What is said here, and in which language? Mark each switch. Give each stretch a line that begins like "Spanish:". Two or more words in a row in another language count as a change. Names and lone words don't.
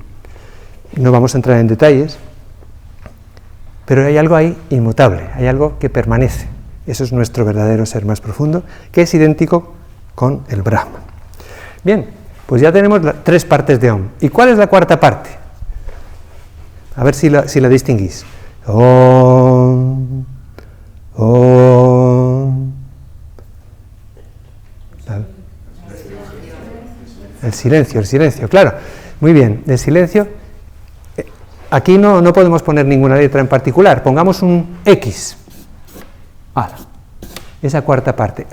Spanish: No vamos a entrar en detalles, pero hay algo ahí inmutable, hay algo que permanece. Eso es nuestro verdadero ser más profundo, que es idéntico con el Brahman. Bien, pues ya tenemos tres partes de Om. ¿Y cuál es la cuarta parte? A ver si la distinguís.
Sanskrit: Om, Om.
Spanish: El silencio, claro. Muy bien, el silencio. Aquí no podemos poner ninguna letra en particular. Pongamos un X. Esa cuarta parte.